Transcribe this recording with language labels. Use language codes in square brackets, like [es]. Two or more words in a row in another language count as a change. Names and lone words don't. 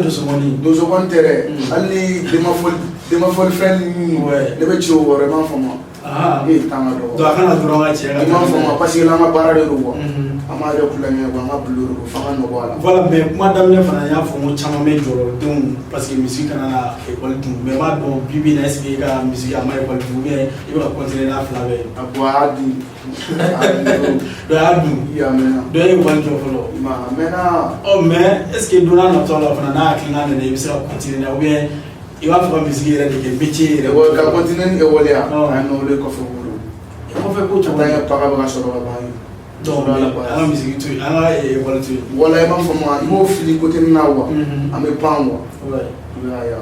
[bm] dosokɔni tɛ dɛ hali ni demafɔli fɛn ninnu ne bɛ ci o wɔrɔ i m'a faamu e tanga dɔgɔ donc a kana dɔrɔn ka cɛ ka i m'a faamu [fr] parce que [bm] an ka baara de don quoi an m'a kɛ kulonkɛ quoi an ka bilo de don f'an ka nɔbɔ a la voilà mais kuma daminɛ fana n y'a fɔ n ko caman bɛ jɔyɔrɔdenw [fr] parce que [bm] musique kana na école dun mais n b'a dɔn bi bi in na [fr] est ce que [bm] e ka musique a ma école dun [fr] ou bien [bm] i bɛ ka continuer n'a fila bɛɛ ye a bon a y'a dun dɔ y'a dun i y'a mɛnna dɔ ye école jɔ fɔlɔ a mɛnna mais [fr] est ce que [bm] don n'a natɔ la fana n'a hakilina nana i bɛ se ka continuer [fr] ou bien [bm] i b'a fɛ ka musique yɛrɛ de kɛ métier yɛrɛ ka continuer ni école ya a n'o le kɔfɛ bolo kɔfɛ ko caman an ka baga bɛ ka sɔrɔ ka ban donc an ka musique to yen an ka école to yen wala i m'a faamu i b'o fili côté nin na quoi an bɛ pan quoi i b'a ye